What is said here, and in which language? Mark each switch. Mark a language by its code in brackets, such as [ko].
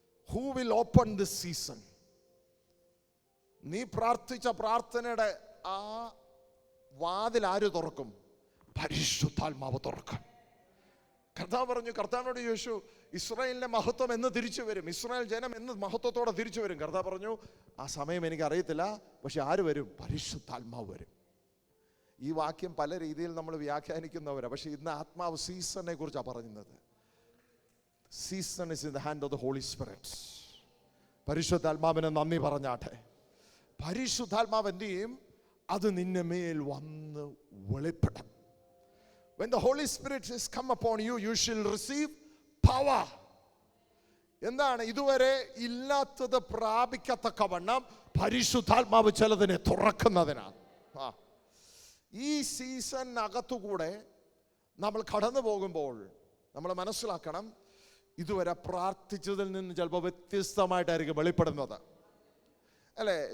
[en] Who will open this season? [ml] നീ പ്രാർത്ഥിച്ച പ്രാർത്ഥനയുടെ ആ വാതിൽ ആര് തുറക്കും? പരിശുദ്ധാത്മാവ് തുറക്കും. കർത്താവ് പറഞ്ഞു, കർത്താവിനോട് ചോദിച്ചു, ഇസ്രായേലിന്റെ മഹത്വം എന്ന് തിരിച്ചു വരും, ഇസ്രായേൽ ജനം എന്ന് മഹത്വത്തോടെ തിരിച്ചു വരും. കർത്താവ് പറഞ്ഞു, ആ സമയം എനിക്ക് അറിയത്തില്ല, പക്ഷെ ആര് വരും? പരിശുദ്ധാത്മാവ് വരും. ഈ വാക്യം പല രീതിയിൽ നമ്മൾ വ്യാഖ്യാനിക്കുന്നവരാണ്, പക്ഷെ ഇന്ന് ആത്മാവ് സീസണിനെ കുറിച്ചാണ് പറയുന്നത്. [en] Season is in the hand of the Holy Spirit. [ml] പരിശുദ്ധാത്മാവിനെ നന്ദി പറഞ്ഞാട്ടെ. പരിശുദ്ധാത്മാവ് എന്ത് ചെയ്യും? അത് നിന്നെ മേൽ വന്ന് വെളിപ്പെടും. [en] When the Holy Spirit has come upon you, you shall receive power. [ml] എന്താണ്? ഇതുവരെ ഇല്ലാത്തത് പ്രാപിക്കത്തക്കവണ്ണം പരിശുദ്ധാത്മാവ് ചിലതിനെ തുറക്കുന്നതിനാണ്. ഈ സീസണിനകത്തുകൂടെ നമ്മൾ കടന്നു പോകുമ്പോൾ നമ്മൾ മനസ്സിലാക്കണം, ഇതുവരെ പ്രാർത്ഥിച്ചതിൽ നിന്ന് ചിലപ്പോൾ വ്യത്യസ്തമായിട്ടായിരിക്കും വെളിപ്പെടുന്നത്. അല്ലേ?